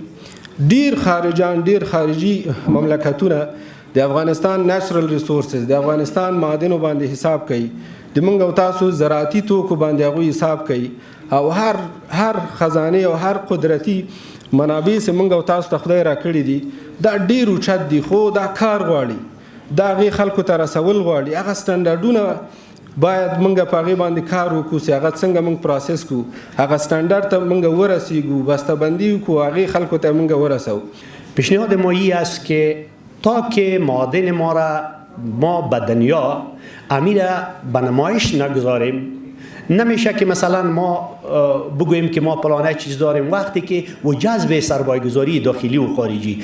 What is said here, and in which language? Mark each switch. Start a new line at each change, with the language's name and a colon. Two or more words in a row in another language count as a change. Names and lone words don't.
Pashto: ډیر خارجان، ډیر خارجي مملکتونه د افغانستان
English: natural resources,
Pashto: د افغانستان معادنو باندې حساب کوي، د موږ او تاسو زراعتي توکو باندې هغوی حساب کوي، او هر خزانه او هر قدرتي منابع چې موږ او تاسو ته خدای راکړي دي دا ډیر اوچت دي، خو دا کار غواړي، دا هغې خلکو ته رسول غواړي. هغه سټنډرډونه باید موږ په هغې باندې کار وکړو چې هغه څنګه موږ پروسس کړو، هغه سټنډرډ ته موږ ورسیږو، بسته‌بندي وکړو، هغې خلکو ته موږ ورسوو.
Persian: پیشنهاد ما این است که تا که معادن ما را ما به دنیا امیر به نمایش نگذاریم، نمیشه که مثلا ما بگوییم که ما پلانه چیز داریم وقتی که و جذب سرمایه‌گذاری داخلی و خارجی.